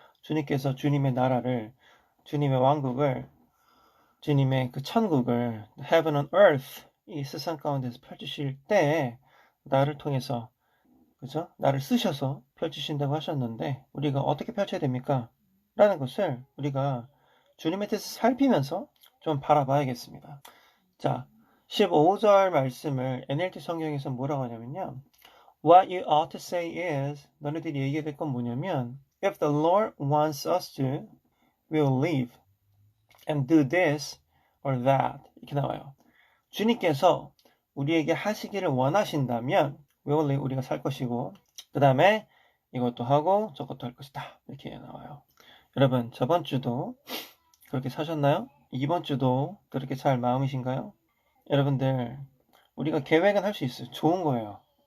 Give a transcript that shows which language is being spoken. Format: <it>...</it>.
<ko>주님께서 주님의 나라를, 주님의 왕국을, 주님의 그 천국을</ko> <en>Heaven on Earth</en> <ko>이 세상 가운데서 펼치실 때 나를 통해서 그죠? 나를 쓰셔서 펼치신다고 하셨는데 우리가 어떻게 펼쳐야 됩니까? 라는 것을 우리가 주님의 뜻을 살피면서 좀 바라봐야겠습니다. 자, 15절 말씀을 NLT 성경에서 뭐라고 하냐면요.</ko> <en>What you ought to say is</en> <ko>너네들이 얘기해야 될 건 뭐냐면</ko> <en>If the Lord wants us to, we'll live and do this or that</en> <ko>이렇게 나와요. 주님께서 우리에게 하시기를 원하신다면</ko> <en>we'll live</en> <ko>우리가 살 것이고 그 다음에 이것도 하고 저것도 할 것이다 이렇게 나와요. 여러분 저번 주도 그렇게 사셨나요? 이번 주도 그렇게 살 마음이신가요? 여러분들 우리가 계획은 할 수 있어요. 좋은 거예요.</ko>